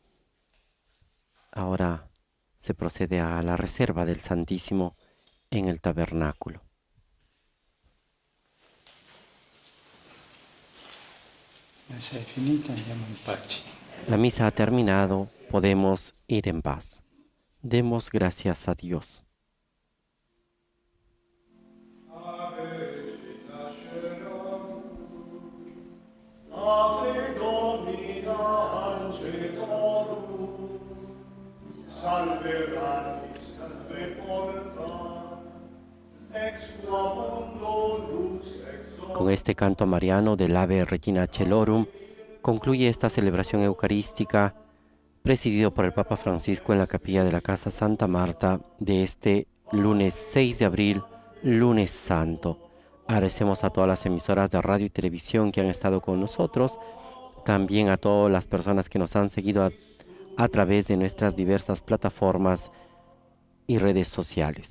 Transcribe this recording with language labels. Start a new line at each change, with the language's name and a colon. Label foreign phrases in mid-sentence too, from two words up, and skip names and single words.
Spanish: ahora se procede a la reserva del Santísimo en el tabernáculo.
Italian: Messa è finita, andiamo in pace.
Spanish: La misa ha terminado, podemos ir en paz. Demos gracias a Dios.
Latin: Ave Domina Angelorum, salve ratis, salve porta, ex qua mundo lux exo.
Spanish: Con este canto mariano del Ave Regina Celorum concluye esta celebración eucarística presidido por el Papa Francisco en la capilla de la Casa Santa Marta de este lunes 6 de abril, lunes santo. Agradecemos a todas las emisoras de radio y televisión que han estado con nosotros, también a todas las personas que nos han seguido a través de nuestras diversas plataformas y redes sociales.